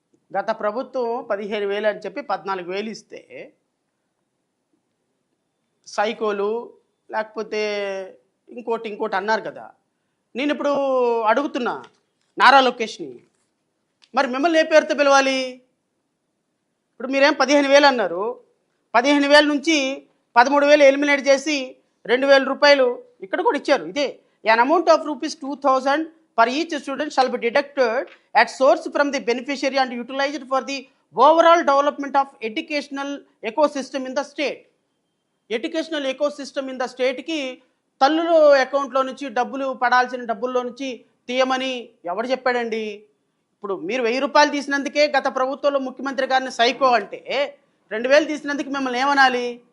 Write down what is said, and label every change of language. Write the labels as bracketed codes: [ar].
[te] గత ప్రభుత్వం 15,000 అని చెప్పి 14,000 ఇస్తే సైకోలు లేకపోతే ఇంకోటి అన్నారు కదా. నేను ఇప్పుడు అడుగుతున్నా నారా లోకేష్ని, మరి మిమ్మల్ని ఏ పేరుతో పిలవాలి? ఇప్పుడు మీరేం 15,000 అన్నారు, 15,000 నుంచి 13,000 ఎలిమినేట్ చేసి 2,000 రూపాయలు ఇక్కడ కూడా ఇచ్చారు. [en] ఇదే an amount of ₹2,000 per each student shall be deducted at source from the beneficiary and utilized for the overall development of educational ecosystem in the state. [te] Educational ecosystem in the స్టేట్కి తల్లుల అకౌంట్లో నుంచి డబ్బులు పడాల్సిన డబ్బుల్లో నుంచి తీయమని ఎవడు చెప్పాడండి? ఇప్పుడు మీరు 1,000 రూపాయలు తీసినందుకే గత ప్రభుత్వంలో ముఖ్యమంత్రి గారిని సైకో అంటే 2,000 తీసినందుకు మిమ్మల్ని ఏమనాలి?